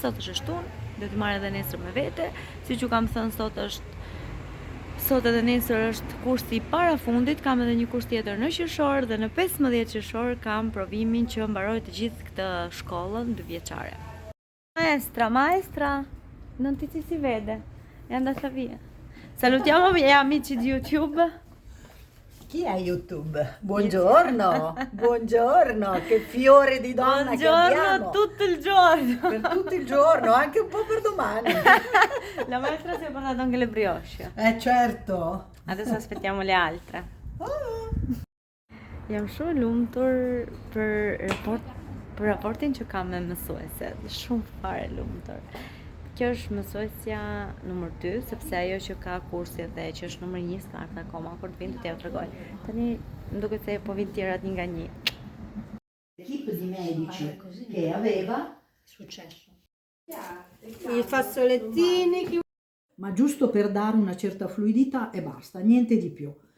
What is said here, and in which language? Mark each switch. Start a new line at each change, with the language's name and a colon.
Albanian: Sot është shtunë, do t'ju marr edhe nesër me vete. Siç ju kam thënë, sot edhe nesër është kursi i parafundit, kam edhe një kurs tjetër në qershor dhe në 15 qershor kam provimin që mbaroj të gjithë këtë shkollën 2 vjeçare.
Italian: Maestra, non ti si vede? È andata via. Salutiamo gli amici di YouTube. Chi è YouTube? Buongiorno, buongiorno, che fiore di donna che abbiamo. Buongiorno tutto il giorno. Per tutto il giorno, anche un po' per domani. La maestra si è portata anche le brioche. Certo. Adesso aspettiamo le altre.
Albanian: Jam shumë lumtur për raportin që kam me mësueset. Shumë fare lumtur. Kjo është mësuesja numër 2, sepse ajo që ka kursi dhe që është numër 1 s'ka akoma, kur të vinë do t'ja tregoj. Tani më duket se po vinë tjerat një nga një.
Italian: L'equipe di medici che aveva Successo. i fazzolettini, ma giusto per dare una certa fluidità e basta, niente di più.